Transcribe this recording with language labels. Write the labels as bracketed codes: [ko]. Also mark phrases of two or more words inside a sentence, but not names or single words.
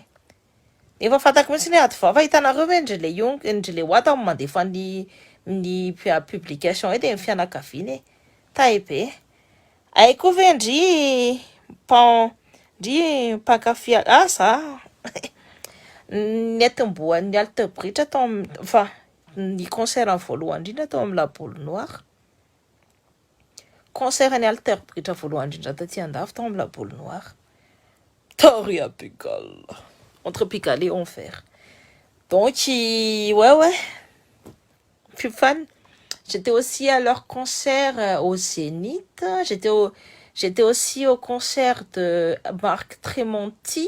[mg] Efa fantako mitsiny hoe adva fa hitanareo hoe ndrele oata mandefa ny publication de ny fianakaviany taibe ay koa ve ndry pakafia za netim-boan'ny Alter Bridge fa ny concert ny voalohany indrindra tao amin'ny La Boule Noire. Concert ny Alter Bridge voalohany indrindra taty andafy tao amin'ny La Boule Noire Pigalle. [fr] Entre Pigalle et Enfer. Donc, ouais, je suis fan. J'étais aussi à leur concert au Zénith. J'étais aussi au concert de Marc Tremonti.